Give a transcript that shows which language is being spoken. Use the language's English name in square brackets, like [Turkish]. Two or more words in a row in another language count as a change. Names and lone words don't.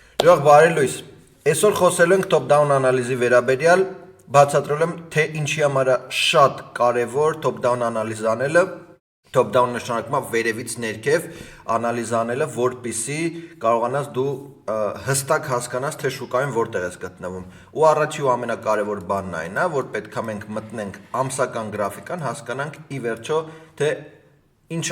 [Armenian] Ուրախ բարի լույս։ Այսօր խոսելու ենք top-down անալիզի վերաբերյալ, բացատրել եմ, թե ինչի համար է շատ կարևոր top-down անալիզ անելը, top-down նշանակում է վերևից ներքև անալիզ անելը, որպեսզի կարողանաս դու հստակ հասկանաս, թե շուկայում որտեղ ես գտնվում։ Ու առաջի ու ամենակարևոր բանն այն է, որ պետք է մենք մտնենք ամսական գրաֆիկան, հասկանանք ի վերջո, թե ինչա